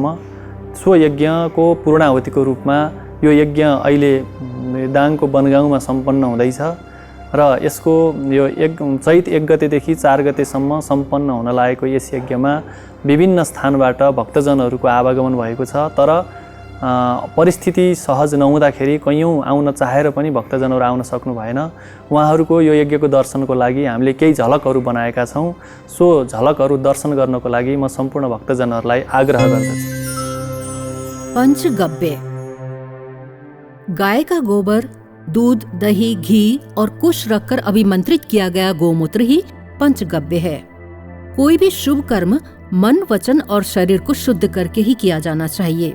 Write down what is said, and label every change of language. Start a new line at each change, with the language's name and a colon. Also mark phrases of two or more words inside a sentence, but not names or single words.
Nepali: सो यज्ञको पूर्णाहुतिको रूपमा यो यज्ञ अहिले दाङको बनगाउँमा सम्पन्न हुँदैछ र यसको यो चैत 1 गतेदेखि 4 गतेसम्म सम्पन्न हुन लागेको यस यज्ञमा विभिन्न स्थानबाट भक्तजनहरूको आवागमन भएको छ। तर परिस्थिति सहज नहुँदाखेरि कैयौँ आउन चाहेर पनि भक्तजनहरू आउन सक्नु भएन। उहाँहरूको यो यज्ञको दर्शनको लागि हामीले केही झलकहरू बनाएका छौँ। सो झलकहरू दर्शन गर्नको लागि म सम्पूर्ण भक्तजनहरूलाई आग्रह गर्दछु।
Hindi: पंचगव्य। गाय का गोबर, दूध, दही, घी और कुश रखकर अभिमंत्रित किया गया गोमूत्र ही पंचगव्य है। कोई भी शुभ कर्म मन, वचन और शरीर को शुद्ध करके ही किया जाना चाहिए।